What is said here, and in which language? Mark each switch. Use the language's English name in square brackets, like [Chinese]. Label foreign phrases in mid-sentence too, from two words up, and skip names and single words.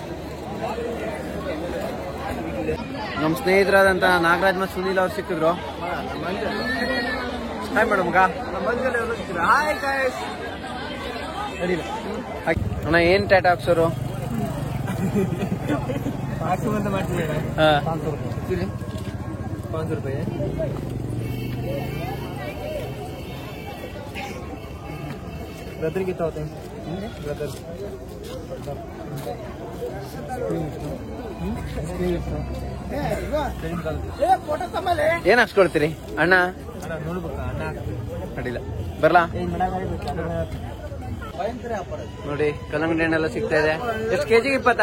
[Kannada] ನಮ್ಮ ಸ್ನೇಹಿತರಾದಂತ ನಾಗರಾಜ್ ಮತ್ತು ಸುನೀಲ್ ಅವ್ರು ಸಿಕ್ಕಿದ್ರು. [English] hi madam. [Kannada] ಅಣ್ಣ ಏನ್ ಟಾಟಾ ಹಾಕ್ಸೋರು? ಅಂತ ಮಾಡ್ತೀವಿ. 500 ರೂಪಾಯಿ. [Hindi] ब्रदर कितना होते हैं? ब्रदर [Kannada] ಏನ್ ಹಾಕ್ಸ್ಕೊಳ್ತೀರಿ ಅಣ್ಣ? ಅಡಿಲ್ಲ ಬರ್ಲಾ? ನೋಡಿ ಕಲ್ಲಂಗಡಿ ಹಣ್ಣೆಲ್ಲ ಸಿಗ್ತಾ ಇದೆ. ಎಷ್ಟು ಕೆಜಿಗೆ? 20